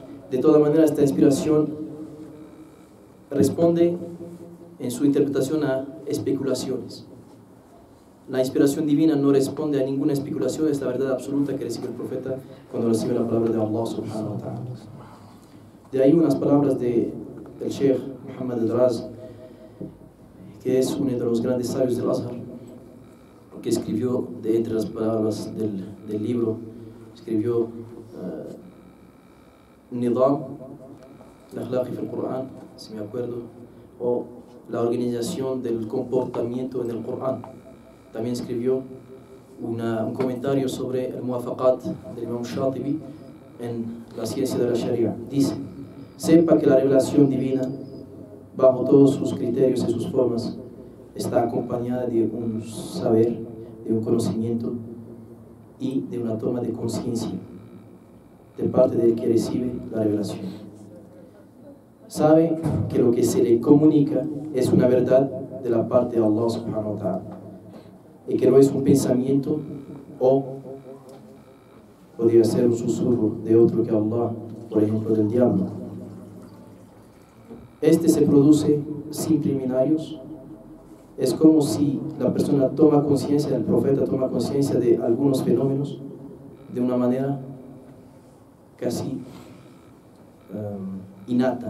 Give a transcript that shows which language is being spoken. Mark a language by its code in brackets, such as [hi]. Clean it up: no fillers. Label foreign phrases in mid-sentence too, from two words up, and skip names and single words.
[es] De todas maneras, esta inspiración responde en su interpretación a especulaciones. La inspiración divina no responde a ninguna especulación, es la verdad absoluta que recibe el profeta cuando recibe la palabra de Allah [ar] سبحانه وتعالى. [es] De ahí unas palabras del Sheikh Muhammad al-Raz, que es uno de los grandes sabios del Azhar, que escribió, de entre las palabras del libro, escribió Nidam al-Akhlaqi fi al-Qur'an, si me acuerdo, o la organización del comportamiento en el Qur'an. También escribió un comentario sobre el Muwafaqat del Imam Shatibi en la ciencia de la Sharia. Dice: sepa que la revelación divina, bajo todos sus criterios y sus formas, está acompañada de un saber, de un conocimiento y de una toma de conciencia de parte del que recibe la revelación. Sabe que lo que se le comunica es una verdad de la parte de Allah [ar] سبحانه وتعالى, [es] y que no es un pensamiento o podría ser un susurro de otro que Allah, por ejemplo del diablo. Este se produce sin preliminarios. Es como si la persona toma conciencia, el profeta toma conciencia de algunos fenómenos de una manera casi innata.